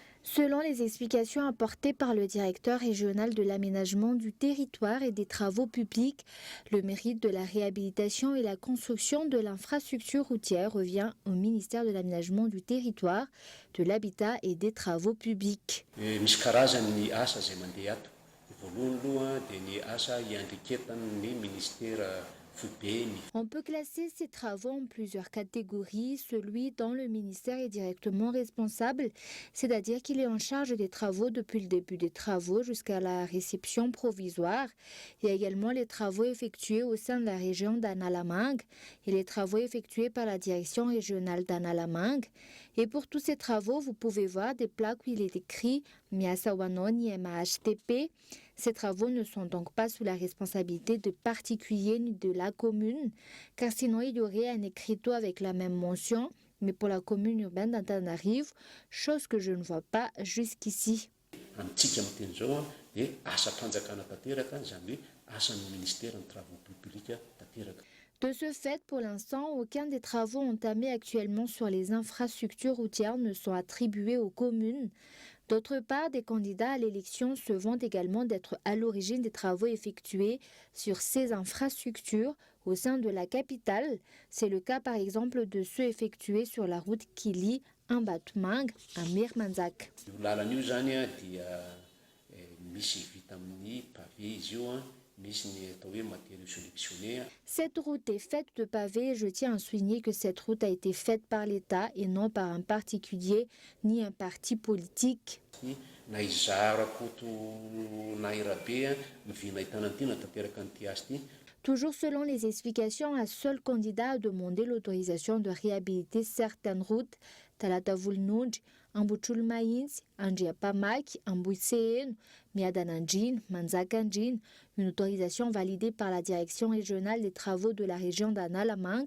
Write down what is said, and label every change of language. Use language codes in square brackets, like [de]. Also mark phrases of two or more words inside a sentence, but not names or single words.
[fr] Selon les explications apportées par le directeur régional de l'aménagement du territoire et des travaux publics, le mérite de la réhabilitation et la construction de l'infrastructure routière revient au ministère de l'aménagement du territoire, de l'habitat et des travaux publics. [mg] Misy karazany asa zay mandeha ato. Voalohany aloha dia ny asa iandreketan'ny ministera foibe. [fr] On peut classer ces travaux en plusieurs catégories. Celui dont le ministère est directement responsable, c'est-à-dire qu'il est en charge des travaux depuis le début des travaux jusqu'à la réception provisoire. Il y a également les travaux effectués au sein de la région d'Analamangue et les travaux effectués par la direction régionale d'Analamangue. Et pour tous ces travaux, vous pouvez voir des plaques où il est écrit Miasawanoni MHTP. Ces travaux ne sont donc pas sous la responsabilité de particuliers ni de la commune, car sinon il y aurait un écriteau avec la même mention, mais pour la commune urbaine d'Antananarivo, chose que je ne vois pas jusqu'ici. [mg] Amintsika miteny zao dia asa fanjakana tanteraka, izany hoe asan'ny ministère ny [fr] travaux publics [mg] tanteraka. [fr] De ce fait, pour l'instant, aucun des travaux entamés actuellement sur les infrastructures routières ne sont attribués aux communes. D'autre part, des candidats à l'élection se vantent également d'être à l'origine des travaux effectués sur ces infrastructures au sein de la capitale. C'est le cas par exemple de ceux effectués sur la route qui lie Ambatomanga à Mirmanzak. [mg] Lalana io zany dia misy vita amin'ny pavé izy io, misy ny atao hoe [fr] matériaux sélectionnés. Cette route est faite de pavés et je tiens à souligner que cette route a été faite par l'État et non par un particulier ni un parti politique. [mg] Na izara koto na irabe mivina ahitana an'ity na tanteraka an'ity asa ity. [fr] Toujours selon les explications, un seul candidat a demandé l'autorisation de réhabiliter certaines routes, Talatavulnouj, Ambuchulmaïns, Andjiapamak, Ambuiseen, Miadananjin, Manzakanjin, une autorisation validée par la direction régionale des travaux de la région d'Analamangue.